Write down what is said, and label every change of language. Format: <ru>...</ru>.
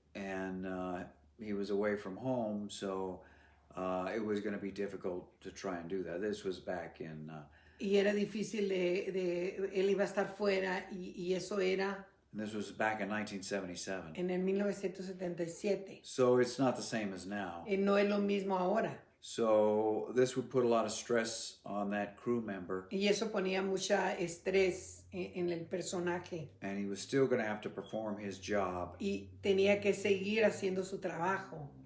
<en>And he was away from home, so it was going to be difficult to try and do that. This was back in...</en> <es>y era difícil él iba a estar fuera y eso era...</es> <en>This was back in 1977.</en> <es>En el 1977.</es> <en>So it's not the same as now.</en> <es>No es lo mismo ahora.</es> <en>So this would put a lot of stress on that crew member.</en> <es>Y eso ponía mucha estrés en el personaje.</es> <en>And he was still going to have to perform his job.</en> <es>Y tenía que seguir haciendo su trabajo.</es>